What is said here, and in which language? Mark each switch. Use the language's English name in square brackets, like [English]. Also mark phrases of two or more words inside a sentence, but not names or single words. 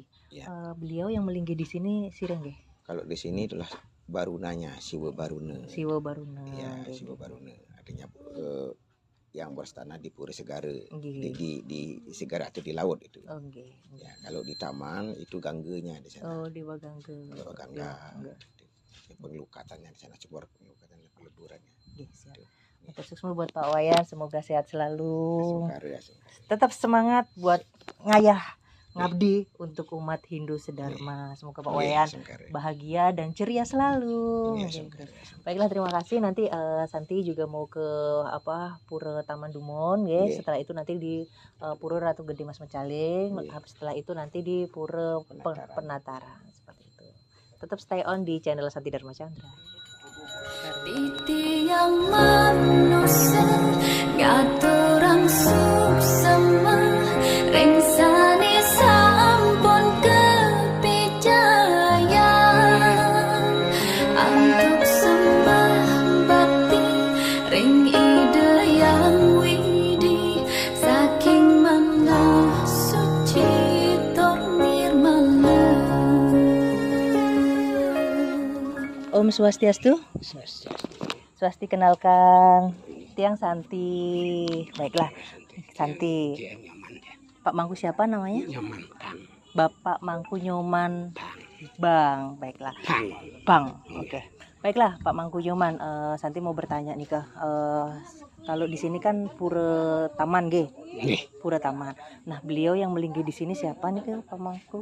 [Indonesian] Beliau yang melinggi di sini [Balinese] sireng nggih? [Indonesian] Kalau di sini itulah barunanya, Siwa Baruna. Siwa Baruna. Siwa Baruna. Artinya yang berstana di Pura Segara, di Segara atau di laut itu. Kalau di taman itu ganggenya di sana. Dewa Gangga. Dewa Gangga. Pengelukatannya di sana, sumber pengelukatan peleburannya. Sukses buat Pak Wayan, semoga sehat selalu. Ya. Tetap semangat buat ngabdi untuk umat Hindu sedharma. Semoga Pak Wayan bahagia dan ceria selalu. Baiklah, terima kasih. Nanti Santi juga mau ke Pura Taman Dumon, Setelah itu nanti di Pura Ratu Gede Mas Mecaling. Setelah itu nanti di Pura Penataran. Seperti itu. Tetap [English] stay on [Indonesian] di channel Santi Dharma Chandra. [Balinese] Titiang manusia ngaturang suksema ringsani sampun kepijayan antuk sembah bakti ring ide yang widi saking manah suci tur nirmala. Om Swastiastu. [Indonesian] Swasti, kenalkan Tiang Santi. Baiklah, Santi. Pak Mangku siapa namanya? Nyoman Bang. Bapak Mangku Nyoman Bang. Baiklah. Bang. Oke. Baiklah Pak Mangku Nyoman, Santi mau bertanya nih ke kalau di sini kan pura taman ge, pura taman. Nah beliau yang melinggi di sini siapa nih ke Pak Mangku?